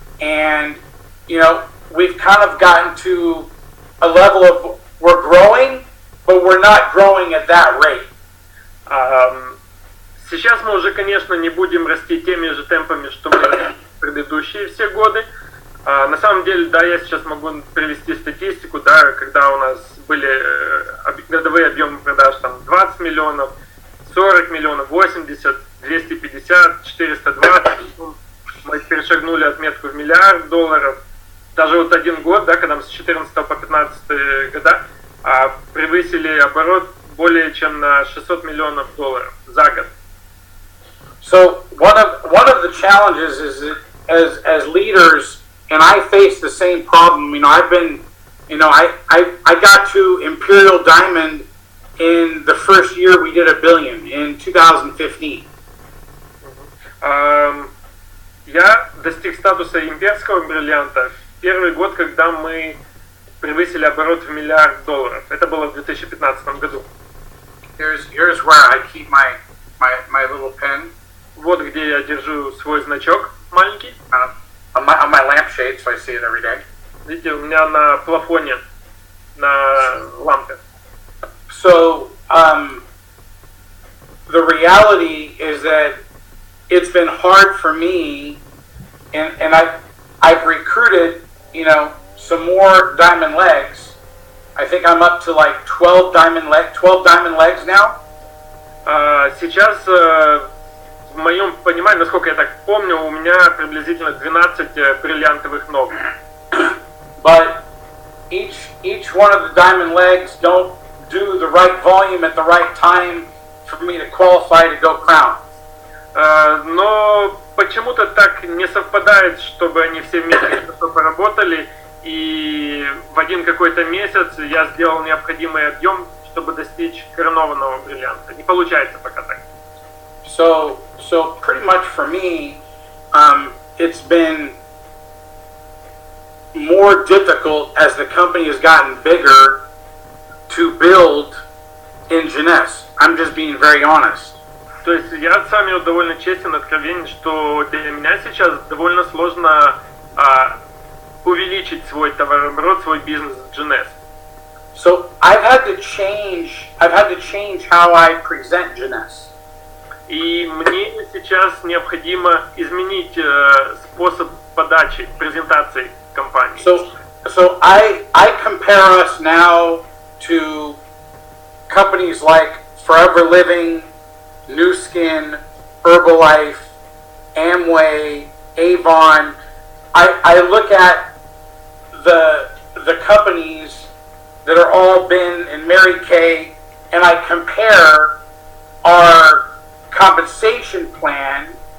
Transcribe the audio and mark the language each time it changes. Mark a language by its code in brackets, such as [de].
[en] And, we've kind of gotten to a level of, we're growing, but we're not growing at that rate. [ru] Сейчас мы уже, конечно, не будем расти теми же темпами, что мы предыдущие все годы. На самом деле, да, я сейчас могу привести статистику, когда у нас были годовые объемы продаж 20 миллионов, 40 миллионов, 80, 250, 420. Мы перешагнули отметку в $1 миллиард. Даже вот один год, когда мы с 14 по 15 года превысили оборот более чем на $600 миллионов за год. [en] So one of the challenges is that as leaders, and I face the same problem. I've been, I got to Imperial Diamond in the first year we did $1 billion in 2015. [ru] Я достиг статуса имперского бриллианта в первый год, когда мы превысили оборот в $1 миллиард. Это было в 2015 году. [en] Here's where I keep my little pen. [ru] Вот где я держу свой значок маленький. [en] On my lampshade, so I see it every day. [ru] Видите, у меня на плафоне на лампе. [en] So, the reality is that it's been hard for me, and I've recruited, some more diamond legs. I think I'm up to like 12 diamond legs now. [ru] Сейчас, в моем понимании, насколько я так помню, у меня приблизительно 12 бриллиантовых ног. [en] But each one of the diamond legs don't do the right volume at the right time for me to qualify to go crown. [ru] Но почему-то так не совпадает, чтобы они все вместе хорошо поработали, и в один какой-то месяц я сделал необходимый объем, чтобы достичь коронованного бриллианта. Не получается пока так. [en] So pretty much for me, it's been more difficult as the company has gotten bigger to build in jeunesse. I'm just being very honest. [ru] То есть я с вами довольно честен, откровенен, что для меня сейчас довольно сложно увеличить свой товарооборот, свой бизнес в jeunesse. [en] So I've had to change how I present jeunesse. [ru] И мне сейчас необходимо изменить способ подачи, презентации компании. [en] So I compare us now to companies like Forever Living, New Skin, Herbalife, Amway, Avon. I look at the companies that are all been in Mary Kay, and I compare our compensation plan